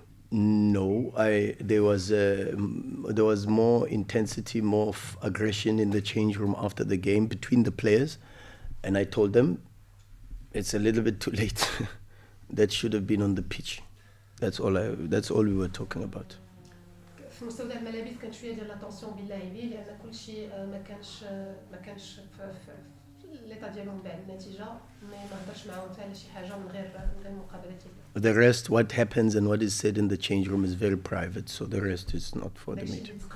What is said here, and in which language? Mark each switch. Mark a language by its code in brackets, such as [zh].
[en] No, there was more intensity, more aggression in the change room after the game between the players, and I told them it's a little bit too late. That should have been on the pitch. That's all we were talking about. [ar] في مستودع الملابس كان شويه ديال لاتونسيون باللاعبين، لان كل شيء ما كانش في ليطا ديالهم بعد النتيجه، ما هضرش معاهم حتى على شي حاجه من غير المقابله ديالهم. [en] The rest, what happens and what is said in the change room is very private, so the rest is not for the media.